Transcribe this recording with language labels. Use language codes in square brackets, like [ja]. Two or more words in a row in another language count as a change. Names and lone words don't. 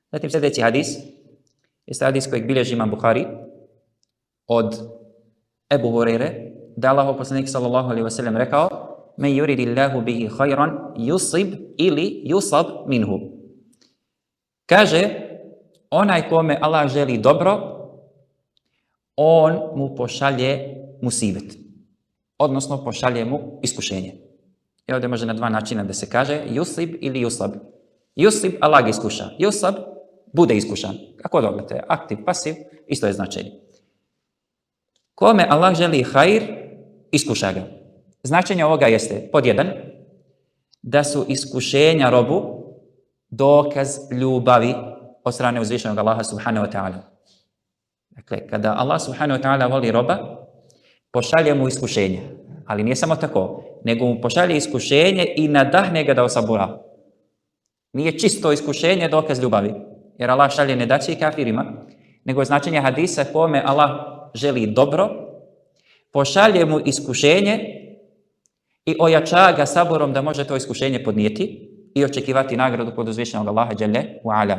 [bs] Zatim sljedeći hadis jeste hadis kojeg bilježi imam Buhari od Ebu Hureyre, da Allahov poslanik [ar] صلى الله عليه وسلم [bs] rekao: [ar] "من يرد الله به خيرا يصب ili يصب منه." [bs] Kaže, onaj kome Allah želi dobro, on mu pošalje musibet, odnosno pošalje mu iskušenje. I ovdje može na dva načina da se kaže yusib ili yusab. Yusib, Allah ga iskuša. Yusab, bude iskušan. Kako dogledate? Aktiv, pasiv, isto je značenje. Kome Allah želi hajr, iskuša ga. Značenje ovoga jeste, pod jedan, da su iskušenja robu dokaz ljubavi od strane uzvišenog Allaha [ar] سبحانه وتعالى. [bs] Dakle, kada Allah [ar] سبحانه وتعالى [bs] voli roba, pošalje mu iskušenje. Ali nije samo tako, nego mu pošalje iskušenje i nadahne ga da osabura. Nije čisto iskušenje dokaz ljubavi, jer Allah šalje nedaće i kafirima, nego značenje hadisa kome Allah želi dobro, pošalje mu iskušenje i ojača ga saborom da može to iskušenje podnijeti i očekivati nagradu kod uzvišenog Allaha [ar] جل وعلا.